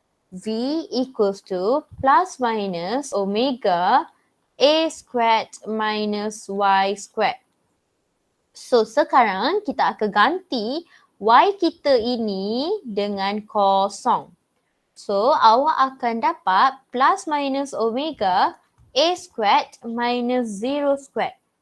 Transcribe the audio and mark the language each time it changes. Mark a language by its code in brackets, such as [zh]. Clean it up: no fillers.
[en] V equals to plus minus omega A squared minus Y squared. [ms] So sekarang kita akan ganti Y kita ini dengan kosong. So awak akan dapat [en] plus minus omega A squared minus 0 squared.